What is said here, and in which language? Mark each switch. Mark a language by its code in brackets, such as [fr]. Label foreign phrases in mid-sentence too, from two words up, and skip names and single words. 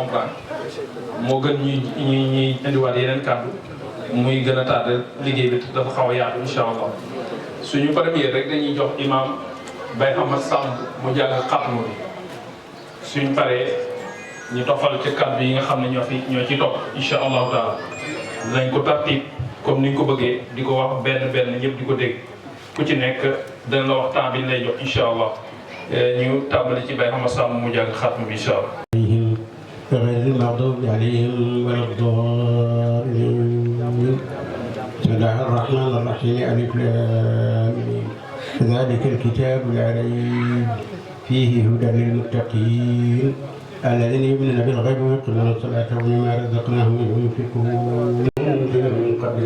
[wo] comprendre moo gën ñuy indiwaat yeneen kàddu muy gën a tardé liggéey bi dafa xaw a yaatu [ar] إن شاء الله [wo] suñu premier rek dañuy jox imam Baye Ahmad Samb mu jàng xatmu bi suñ paree ñu toxal ci kàddu yi nga xam ne ñoo ci topp [ar] إن شاء الله تعالى [wo] dinañ ko tartib comme ni ñu ko bëggee di ko wax benn benn ñëpp di ko dégg ku ci nekk dana la wax temps bi ñu lay jox [ar] إن شاء الله [wo] ñu tàmbali ci Baye Ahmad Samb mu jàng xatmu bi [ar] إن شاء الله. غير المغضوب عليهم ولا الضالين بسم الله الرحمن الرحيم ألف لام ذلك الكتاب لا ريب فيه هدى للمتقين الذين يؤمنون بالغيب ويقيمون الصلاة ومما رزقناهم ينفقون من قبلك